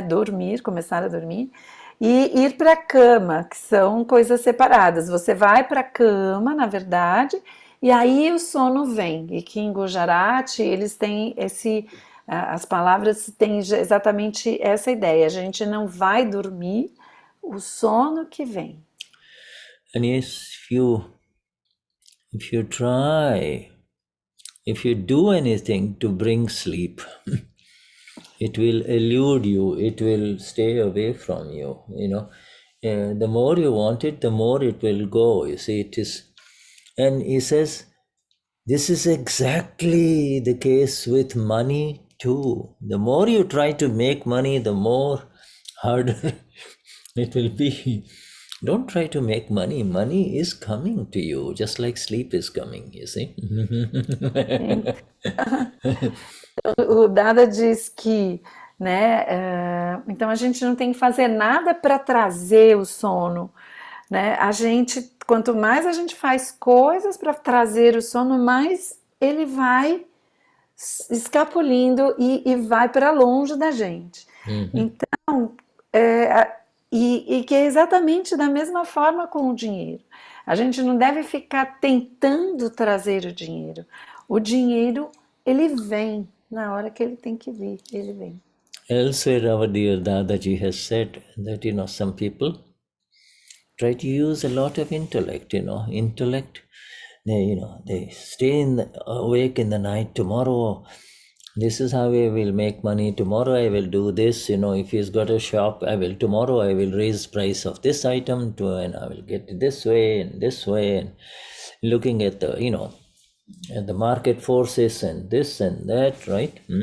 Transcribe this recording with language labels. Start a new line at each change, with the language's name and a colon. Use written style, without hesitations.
Portuguese: Dormir, começar a dormir, e ir para a cama, que são coisas separadas. Você vai para a cama, na verdade, e aí o sono vem. E que em Gujarati eles têm as palavras têm exatamente essa ideia. A gente não vai dormir, o sono que vem.
English: And yes, if you try, if you do anything to bring sleep, it will elude you, it will stay away from you, the more you want it, the more it will go. You see, it is. And he says, this is exactly the case with money too. The more you try to make money, the more harder it will be. Don't try to make money. Money is coming to you, just like sleep is coming, you see.
Portuguese: O Dada diz que, né, então a gente não tem que fazer nada para trazer o sono, né? A gente, quanto mais a gente faz coisas para trazer o sono, mais ele vai escapulindo e vai para longe da gente. Então, e que é exatamente da mesma forma com o dinheiro. A gente não deve ficar tentando trazer o dinheiro. O dinheiro, ele vem na hora que ele tem que vir, ele vem.
English: Elsewhere, our dear Dadaji has said that, some people try to use a lot of intellect, intellect. They stay awake in the night. Tomorrow, this is how I will make money. Tomorrow I will do this. If he's got a shop, tomorrow I will raise price of this item and I will get it this way, and looking at the, at the market forces and this and that, right?